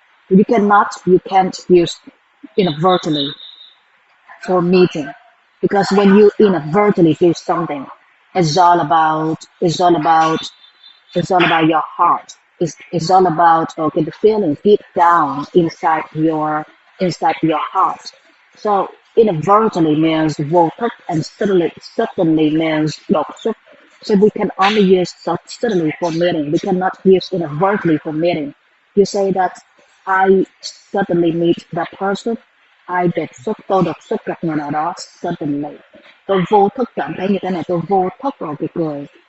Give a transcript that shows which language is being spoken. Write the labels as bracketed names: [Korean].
[English] You can't use inadvertently for meeting because when you inadvertently do something, it's all about it's all about your heart. It's all about okay the feeling deep down inside your heart. So inadvertently means [Vietnamese] vô thức [English] and suddenly means [Vietnamese] đột xuất. [English] So we can only use suddenly for meeting. We cannot use inadvertently for meeting. You say that I suddenly meet that person. [Vietnamese] Tôi đột xuất gặp người nào đó [English] suddenly. [Vietnamese] Tôi vô thức cảm thấy như thế này, tôi vô thức rồi kìa cười.